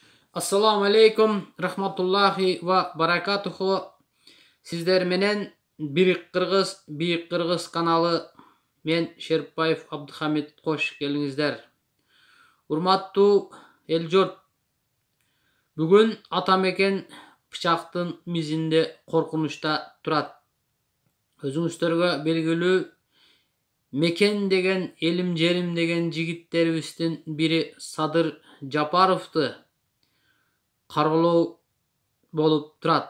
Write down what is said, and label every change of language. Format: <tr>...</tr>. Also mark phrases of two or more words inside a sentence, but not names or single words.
<ar>السلام عليكم رحمة الله وبركاته.</ar> <ky>Сиздер менен Бийик Кыргыз каналы. Мен Шерипбаев Абдулхамид, кош келиңиздер. Урматтуу эл журт. Бүгүн атамекен пычактын мизинде коркунучта турат. Өзүңүздөргө белгилүү Мекен деген, элим жерим деген жигиттерибиздин бири Садыр Жапаровду каралоо болуп турат.</ky>